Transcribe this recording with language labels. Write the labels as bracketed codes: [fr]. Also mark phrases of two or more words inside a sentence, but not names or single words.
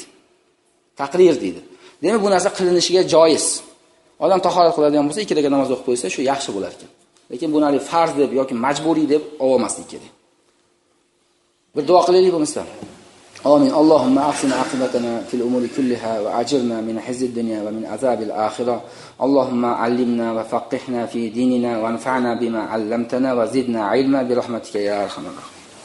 [uz] Taqrir deydi. Demak, bu narsa qilinishiga joiz. Odam tahorat qiladigan bo'lsa, 2 rakat namoz o'qib qo'ysa, shu yaxshi bo'lar ekan. Lekin buni farz deb yoki majburiy deb olmaslik kerak. Bir duo qilaylik bo'lmasa. Amin. [ar] اللهم أحسن عاقبتنا في الأمور كلها وأجرنا من خزي الدنيا ومن عذاب الآخرة. اللهم علمنا وفقهنا في ديننا وانفعنا بما علمتنا وزدنا علما برحمتك يا أرحم الراحمين.